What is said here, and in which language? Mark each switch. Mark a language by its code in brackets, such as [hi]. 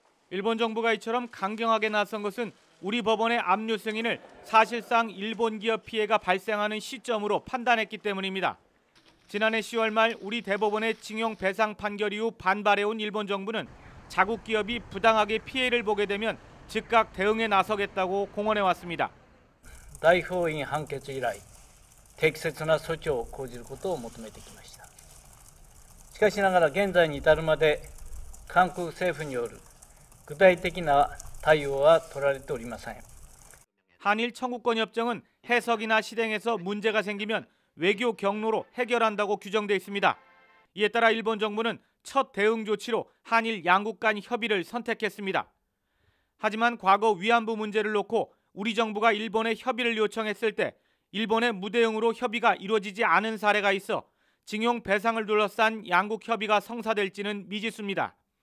[ko] 일본 정부가 이처럼 강경하게 나선 것은 우리 법원의 압류 승인을 사실상 일본 기업 피해가 발생하는 시점으로 판단했기 때문입니다. 지난해 10월 말 우리 대법원의 징용 배상 판결 이후 반발해온 일본 정부는 자국 기업이 부당하게 피해를 보게 되면 즉각 대응에 나서겠다고 공언해왔습니다. [ja] 大法院判決以来、適切な措置を講じることを求めてきました。しかしながら現在に至るまで韓国政府による具体的な対応は取られておりません。 [ko] 한일 청구권 협정은 해석이나 실행에서 문제가 생기면 외교 경로로 해결한다고 규정돼 있습니다. 이에 따라 일본 정부는 첫 대응 조치로 한일 양국 간 협의를 선택했습니다. 하지만 과거 위안부 문제를 놓고 우리 정부가 일본에 협의를 요청했을 때 일본의 무대응으로 협의가 이루어지지 않은 사례가 있어 징용 배상을 둘러싼 양국 협의가 성사될지는 미지수입니다.